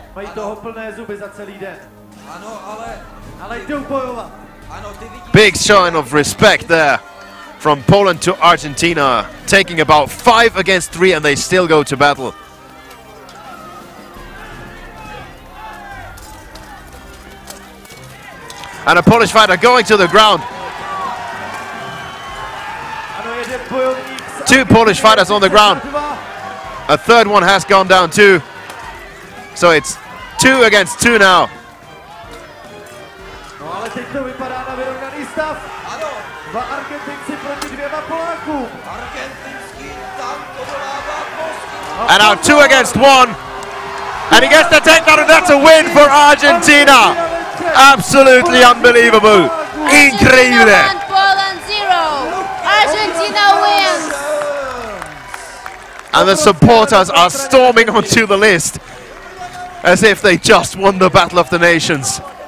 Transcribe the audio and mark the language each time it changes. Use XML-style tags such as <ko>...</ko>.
<cs>Mají toho plné zuby za celý den. Ano, ale jdou bojovat. Ano, ty vidíš.</cs> <en>Big showing of respect there from Poland to Argentina, taking about 5 against 3, and they still go to battle. And a Polish fighter going to the ground. 2 Polish fighters on the ground. A third one has gone down too. So it's 2 against 2 now.</en> <cs>No ale teď to vypadá na vyrovnaný stav. Ano. 2 Argentinci proti 2 Polákům. Argentinský tank odolává polský.</cs> <en>And now 2 against 1. And he gets the takedown, and that's a win for Argentina. Absolutely unbelievable.</en> <es>Increíble.</es> <en>Argentina 1, Poland 0. Argentina wins. And the supporters are storming onto the list as if they just won the Battle of the Nations.</en>